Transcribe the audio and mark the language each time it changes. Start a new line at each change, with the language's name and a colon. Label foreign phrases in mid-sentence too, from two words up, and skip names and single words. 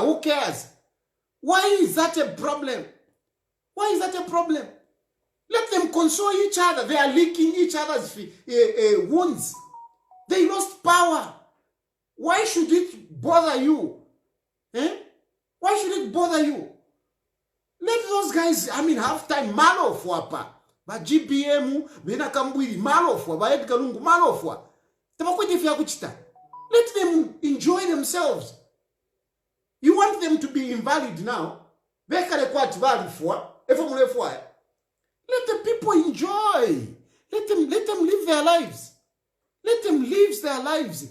English: Who cares? Why is that a problem? Why is that a problem? Let them console each other. They are licking each other's wounds. They lost power. Why should it bother you? Why should it bother you? Let those guys, have time. Malofwa. Ba GPM, Bena Kambwili, Malofwa, Ba Edgar Lungu, Malofwa. Let them enjoy themselves. You want them to be invalid now? Let the people enjoy. Let them live their lives. Let them live their lives.